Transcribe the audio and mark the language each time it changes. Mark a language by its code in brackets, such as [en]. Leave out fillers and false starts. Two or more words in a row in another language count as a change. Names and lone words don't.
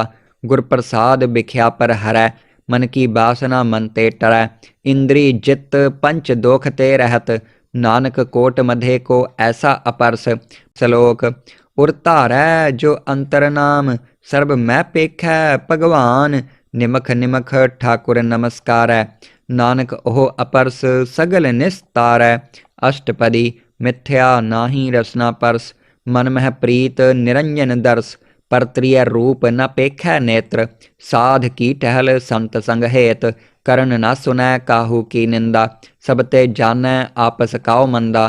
[hi] गुर प्रसाद बिख्या पर हरै, मन की बासना मन ते टरै। इंद्री जित पंच दोख ते रहत, नानक कोट मधे को ऐसा अपरस। श्लोक। उर धारै जो अंतर नाम, सर्ब मैं पेखै भगवान। निमख निमख ठाकुर नमस्कारै, नानक ओह अपरस सगल निसतारै। अष्टपदी मिथिआ नाही रसना परस, मन महि प्रीत निरंजन दरस। परत्रिय रूप न पेखै नेत्र, साध की टहल संत संग हेत। करन न सुनै काहू की निंदा, सभ ते जाणै आपस काउ मंदा।